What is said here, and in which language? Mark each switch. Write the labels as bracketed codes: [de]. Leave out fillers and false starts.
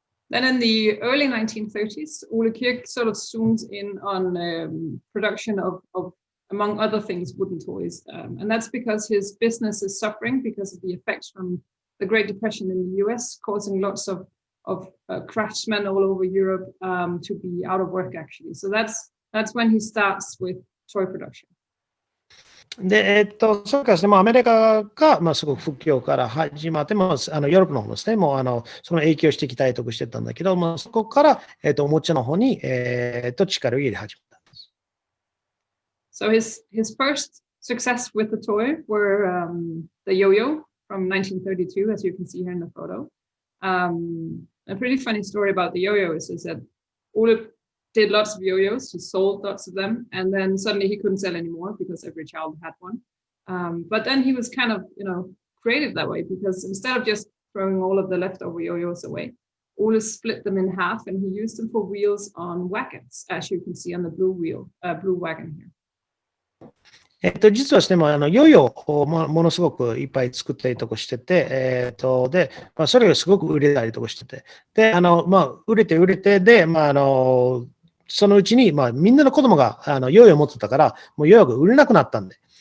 [en] Then in the early 1930s, Ole Kirk sort of zoomed in on production of, among other things, wooden toys. And that's because his business is suffering because of the effects from the Great Depression in the US, causing lots of craftsmen all over Europe to be out of work, actually. So that's when he starts with toy production. [ja] で、そうかですね、アメリカが、すごく不況から始まって、ヨーロッパの方ですね、その影響してきたりとかしてたんだけど、そこから、おもちゃの方に、力を入れ始めたんです。 [en] So his first success with the toy were the yo-yo from 1932, as you can see here in the photo. A pretty funny story about the yo-yo is that Ole did lots of yo-yos, he sold lots of them, and then suddenly he couldn't sell anymore because every child had one. But then he was kind of, creative that way, because instead of just throwing all of the leftover yo-yos away, Ole split them in half and he used them for wheels on wagons, as you can see on the blue wagon here. [ja] 実はですね、ヨーヨーをものすごくいっぱい作ったりとかしてて、で、それがすごく売れたりとかしてて、で、売れて、で、そのうちに、みんなの子供がヨーヨーを持ってたから、もうヨーヨーが売れなくなったんで。